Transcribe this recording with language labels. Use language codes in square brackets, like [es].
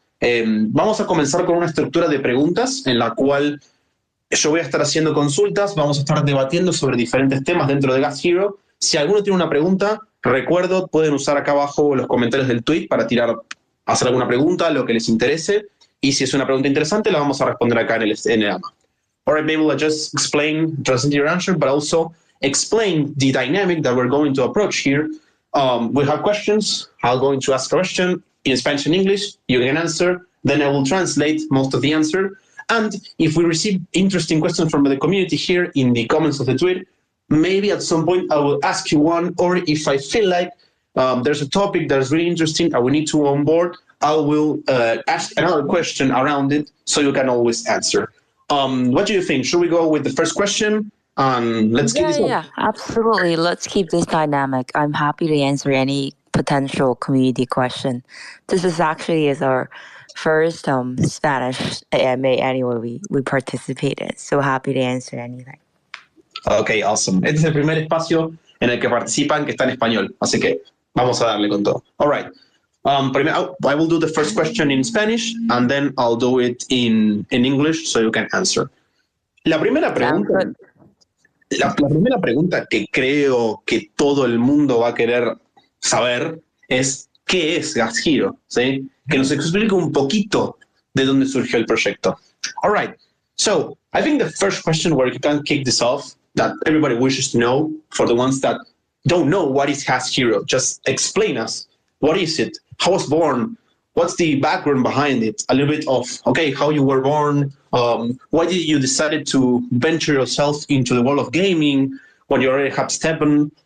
[es] Vamos a comenzar con una estructura de preguntas en la cual yo voy a estar haciendo consultas, vamos a estar debatiendo sobre diferentes temas dentro de Gas Hero. Si alguno tiene una pregunta, recuerdo, pueden usar acá abajo los comentarios del tweet para hacer alguna pregunta, lo que les interese. Y si es una pregunta interesante, la vamos a responder acá en el AMA. [en] All right, maybe we'll just present your answer, but also explain the dynamic that we're going to approach here. We have questions. I'm going to ask a question in Spanish and English. You can answer. Then I will translate most of the answer. And if we receive interesting questions from the community here in the comments of the tweet, maybe at some point I will ask you one, or if I feel like there's a topic that's really interesting and we need to onboard, I will ask another question around it so you can always answer. What do you think? Should we go with the first question? Let's keep this Yeah, absolutely. Let's keep this dynamic. I'm happy to answer any potential community question. This is actually is our first Spanish AMA anyway we participated. So happy to answer anything. Okay, awesome. [es] Este es el primer espacio en el que participan que está en español, así que vamos a darle con todo. [en] All right. I will do the first question in Spanish and then I'll do it in English so you can answer. [es] La primera pregunta, la primera pregunta que creo que todo el mundo va a querer saber es ¿qué es Gas Hero? ¿Sí? Que nos explique un poquito de dónde surgió el proyecto. [en] All right. So I think the first question where you can kick this off that everybody wishes to know, for the ones that don't know what is Gas Hero, just explain us. What is it? How was born? What's the background behind it? A little bit of, okay, how you were born. Why did you decide to venture yourself into the world of gaming when you already have Steppen?